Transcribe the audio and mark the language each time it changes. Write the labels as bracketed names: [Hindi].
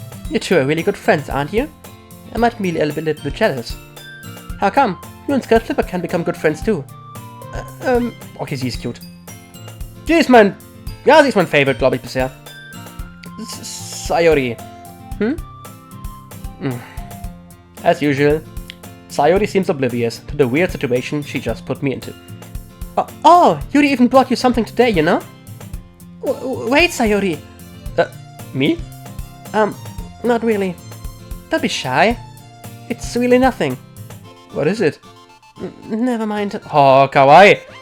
[English] You two are really good friends, aren't you? I might be a little bit jealous. How come? You and Skirt Flipper can become good friends too. [German] Okay, sie ist cute. Sie ist mein Favorite, glaube ich, bisher. [English] Sayori. As usual, Sayori seems oblivious to the weird situation she just put me into. Oh, Yuri even brought you something today, you know? Wait, Sayori. Me? Not really. Don't be shy. It's really nothing. What is it? Never mind. Oh, kawaii.